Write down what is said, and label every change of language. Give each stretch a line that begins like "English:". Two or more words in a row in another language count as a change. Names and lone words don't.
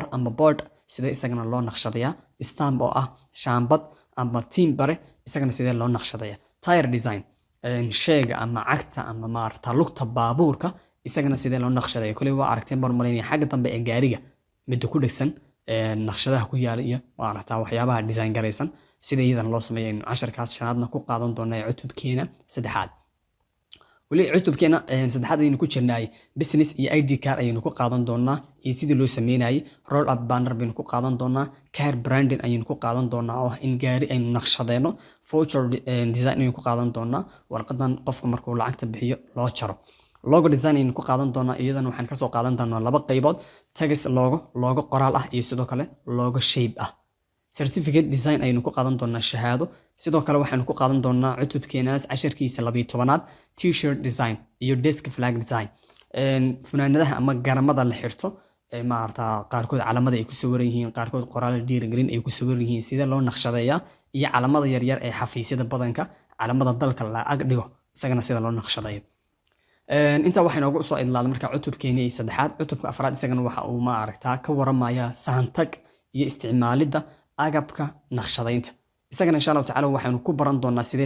Somali: ama board sidee isagana loo naqshadayaa stamp oo ah shaambad ama timbare isagana sidee loo naqshadayaa
English: tire design
Somali: shayga ama cagta ama maarta lugta baabuurka isagana sidee loo naqshadayaa kulay waa aragteen barmareynaya xagga dambe ee gaariga mid ku dhigsan naqshadaha ku yaala iyo maarta waxyaabaha design garaysan sida iyadan loo sameeyo casharkaas shanaadna ku qaadan doonaa cutubkeena saddexaad wali cutubkeena saddexaad aynu ku jirnay business iyo
English: ID card
Somali: aynu ku qaadan doonaa iyo sidii loo sameeyay
English: roll up banner
Somali: baynu ku qaadan doonaa
English: car branding
Somali: aynu ku qaadan doonaa oo in gaari aynu naqshadeeno
English: voucher design
Somali: aynu ku qaadan doonaa warqadan qofka markuu lacagta bixiyo loo jaro
English: logo design
Somali: aynu ku qaadan doonaa iyadana waxaan ka soo qaadan doonaa laba qaybood
English: text logo
Somali: qoraal ah iyo sidoo kale
English: logo shape
Somali: ah
English: certificate design
Somali: aynu ku qaadan doonaa shahaado sidoo kale waxaanu ku qaadan doonaa cutubkeenaas casharkiisa 12aad
English: t-shirt design
Somali: iyo
English: desk flag design
Somali: funaanadaha ama garamada la xirto maarta qaarkood calamada ay ku sawiran yihiin qaarkood qoraal dhiirigelin ay ku sawiran yihiin sida loo naqshadeeyaa iyo calamada yar yar ee xafiisyada badanka calamada dalka la ag dhigo isagana sida loo naqshadeeyo inta waxay noogu soo idlaaday marka cutubkeenii saddexaad cutubka afraad isagana waxa uu ma aragtaa ka waramaya sahantag iyo isticmaalida agabka naqshadaynta isagana
Arabic: insha Allah tacaala
Somali: waxaanu ku baran doonaa sidee